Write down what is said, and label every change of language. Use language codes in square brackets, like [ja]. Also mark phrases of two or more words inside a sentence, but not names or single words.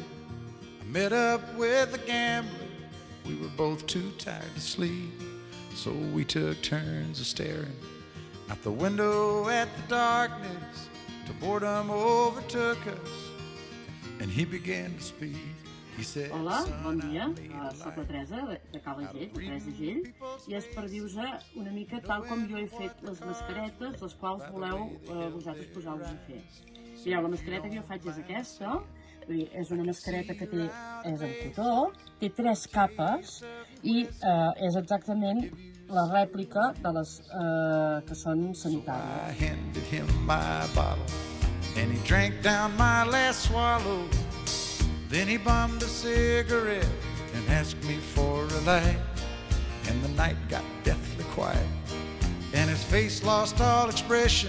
[en] I met up with a gambler. We were both too tired to sleep, so we took turns of staring out the window at the darkness till boredom overtook us, and he began to speak. [ca] Hola, bon dia, soc la Teresa de Calagell, Teresa Gell, i és per dir-vos una mica tal com jo he fet les mascaretes, les quals voleu vosaltres posar-vos a fer. Mireu, la mascareta que jo faig és aquesta, és una mascareta que és en cotó, té 3 capes i és exactament la rèplica de les que són sanitàries. [en] I handed him my bottle and he drank down my last swallow. Then he bummed a cigarette and asked me for a light. And the night got deathly quiet and his face lost all expression.